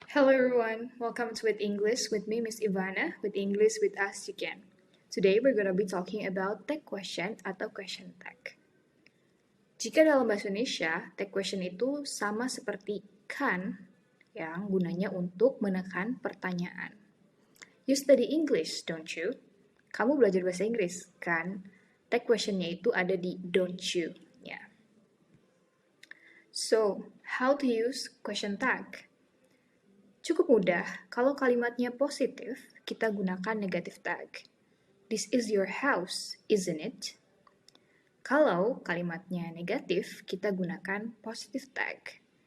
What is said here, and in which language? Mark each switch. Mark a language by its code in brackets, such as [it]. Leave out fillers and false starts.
[en] Hello everyone, welcome to With English with me, Miss Ivana, with English with us you can. Today we're gonna be talking about tag question atau question tag. [id] Jika dalam bahasa Indonesia, tag question itu sama seperti kan yang gunanya untuk menekan pertanyaan. [en] You study English, don't you? [id] Kamu belajar bahasa Inggris, kan? Tag questionnya itu ada di don't you. Ya. [en] So, how to use question tag? [id] Cukup mudah, kalau kalimatnya positif, kita gunakan negative tag. [en] This is your house, isn't it? [id] Kalau kalimatnya negatif, kita gunakan [en] positive tag.